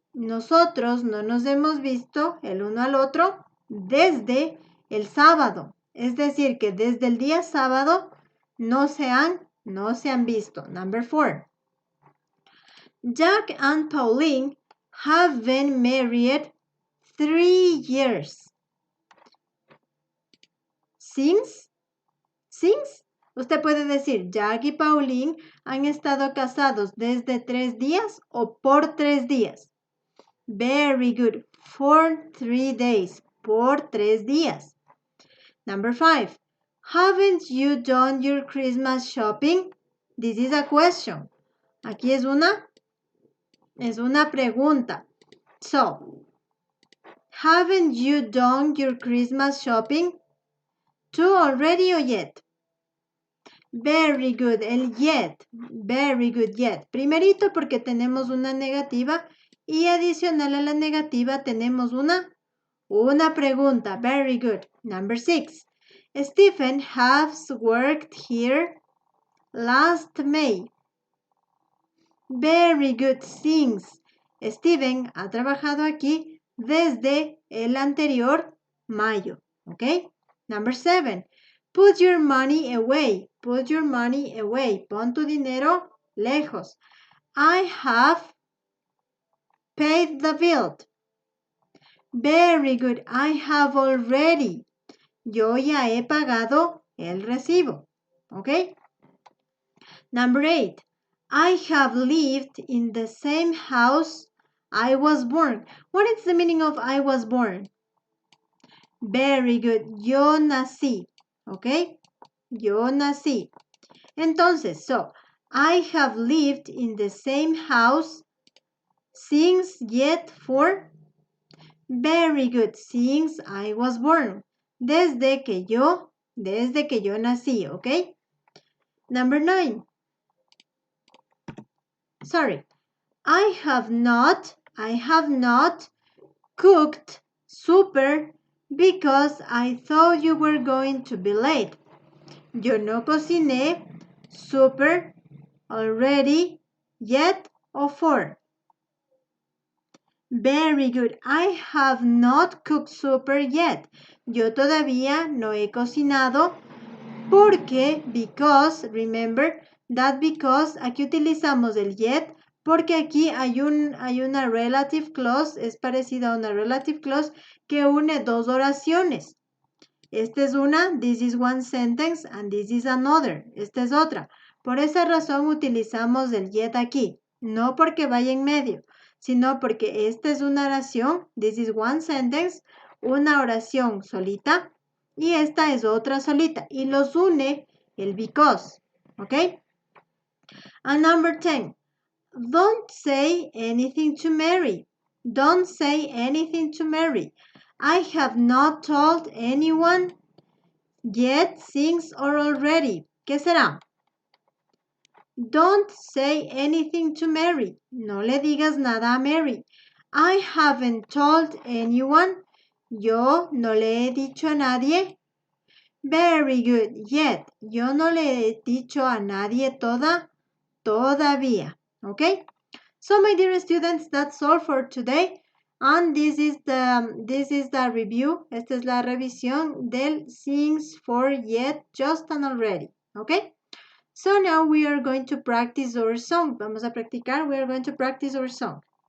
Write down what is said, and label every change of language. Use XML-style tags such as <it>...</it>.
<es>Nosotros no nos hemos visto el uno al otro desde el sábado. Es decir, que desde el día sábado no se han visto.</es> <en>Number 4. Jack and Pauline have been married 3 years. Since.</en> <es>Usted puede decir, Jack y Pauline han estado casados desde 3 días o por 3 días.</es> <en>Very good. For 3 days.</en> <es>Por 3 días.</es> <en>Number 5. Haven't you done your Christmas shopping? This is a question.</en> <es>Aquí es una pregunta.</es> <en>So, haven't you done your Christmas shopping? 2 already or yet? Very good, el yet. Very good, yet.</en> <es>Primerito porque tenemos una negativa Y adicional a la negativa tenemos una pregunta.</es> <en>Very good. Number 6. Stephen has worked here last May. Very good. Since.</en> <es>Steven ha trabajado aquí desde el anterior mayo.</es> <en>¿Ok? Number 7. Put your money away. Put your money away.</en> <es>Pon tu dinero lejos.</es> <en>I have paid the bill. Very good. I have already.</en> <es>Yo ya he pagado el recibo.</es> <en>¿Ok? Number 8. I have lived in the same house I was born. What is the meaning of I was born? Very good.</en> <es>Yo nací. ¿Ok? Yo nací.</es> <en>Entonces, so, I have lived in the same house since yet for. Very good. Since I was born.</en> <es>Desde que yo nací.</es> <en>¿Ok? Number 9. Sorry. I have not cooked supper because I thought you were going to be late.</en> <es>Yo no cociné</es> <en>supper already, yet, or for. Very good. I have not cooked supper yet.</en> <es>Yo todavía no he cocinado porque, because, remember that because, aquí utilizamos el yet porque aquí hay una relative clause, es parecida a una relative clause que une dos oraciones. Esta es una,</es> <en>this is one sentence, and this is another.</en> <es>Esta es otra. Por esa razón utilizamos el yet aquí. No porque vaya en medio, sino porque esta es una oración,</es> <en>this is one sentence,</en> <es>una oración solita, y esta es otra solita. Y los une el because. ¿Ok?</es> <en>And number 10. Don't say anything to Mary. Don't say anything to Mary. I have not told anyone yet, since, or already.</en> <es>¿Qué será?</es> <en>Don't say anything to Mary.</en> <es>No le digas nada a Mary.</es> <en>I haven't told anyone.</en> <es>Yo no le he dicho a nadie.</es> <en>Very good.</en> <es>Yet. Yo no le he dicho a nadie todavía.</es> <en>Okay? So my dear students, that's all for today. And this is the review.</en> <es>Esta es la revisión del since, for, yet, just, and already. Okay?</es> <en>So now we are going to practice our song.</en> <es>Vamos a practicar.</es> <en>We are going to practice our song.</en>